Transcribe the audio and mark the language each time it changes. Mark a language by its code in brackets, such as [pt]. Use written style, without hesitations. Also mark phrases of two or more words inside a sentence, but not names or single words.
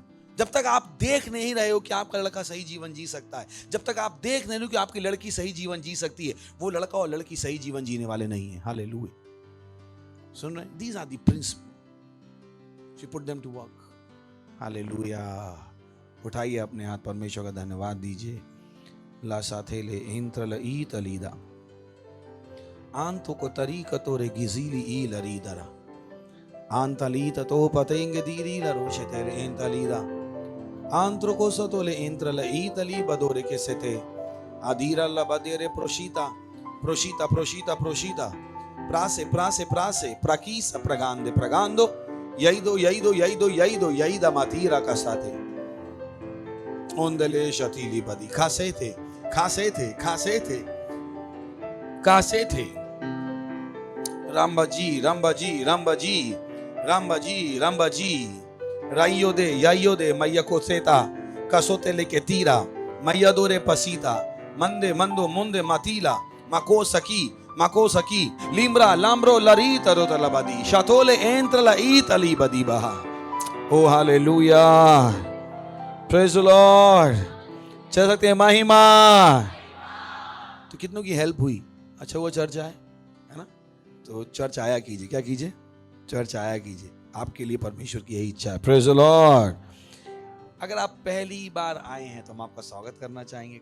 [hi] जब तक आप देख नहीं रहे हो कि आपका लड़का सही जीवन जी सकता है, जब तक आप देख नहीं रहे हो कि आपकी लड़की सही जीवन जी सकती है, वो लड़का और लड़की सही जीवन जीने वाले नहीं है। हालेलुया। सुन रहे? [en] These are the principal, you put them to work. [hi] हालेलुया। उठाइए अपने हाथ, परमेश्वर का धन्यवाद दीजिए। ला साथे ले इंत्र ल ई तलीदा आंतो को तरीका तोरे गिजीली ई लरीदरा आंतलीता तो पतेंगे दीरी ला रोशे तेरे एंतलीदा आंत्रो को सतोले इंत्र ल ई तली बदोरे के सेते आदीरा ला बदेरे प्रोशीता प्रोशीता प्रोशीता प्रोशीता Prase, prase, prase. Prakisa, pragande, pragando. Yaido, yaido, yaido, yaido, yaida matira kasate. Ondele shatili badi. Kasete, kasete, kasete. Kasete. Rambaji, Rambaji, Rambaji, Rambaji, Rambaji. Rayode, Maya Koseta, Kasote Leketira, Mayadore Pasita, Mande, Mando, Monde, Matila, Makosaki, Makosaki, Limbra, Lambro, Larita, Rotalabadi, Shatole, entra la Itali Badibaha. [en] Oh, hallelujah. Praise the Lord. [hi] चल सकते हैं महिमा. तो कितनों की हेल्प हुई? अच्छा वो चर्च आए, है ना? तो चर्च आया कीजिए. क्या कीजिए? चर्च आया कीजिए. आपके लिए परमेश्वर की यही इच्छा है. [en] Praise the Lord. [hi] अगर आप पहली बार आए हैं तो हम आपका स्वागत करना चाहेंगे.